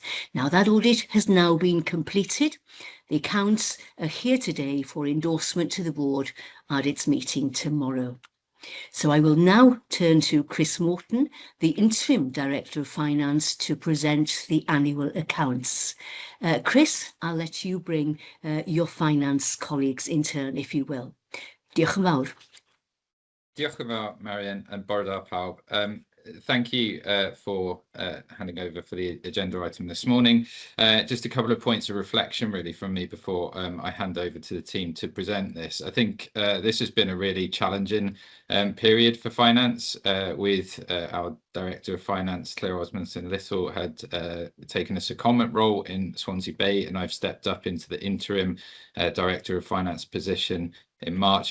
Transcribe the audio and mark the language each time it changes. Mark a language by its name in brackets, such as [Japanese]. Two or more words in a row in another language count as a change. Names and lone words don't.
[English] Now, that audit has now been completed. The accounts are here today for endorsement to the board at its meeting tomorrow. So I will now turn to Chris Morton, the Interim Director of Finance, to present the annual accounts. Chris, I'll let you bring your finance colleagues in turn, if you will. [Welsh] Diolch yn fawr. Diolch yn fawr, Marian, and bore da pawb. [English] Thank you for handing over for the agenda item this morning. Just a couple of points of reflection really from me before I hand over to the team to present this. I think this has been a really challenging period for finance with our Director of Finance, Claire Osmondson-Little, had taken a secondment role in Swansea Bay, and I've stepped up into the interim Director of Finance position in March.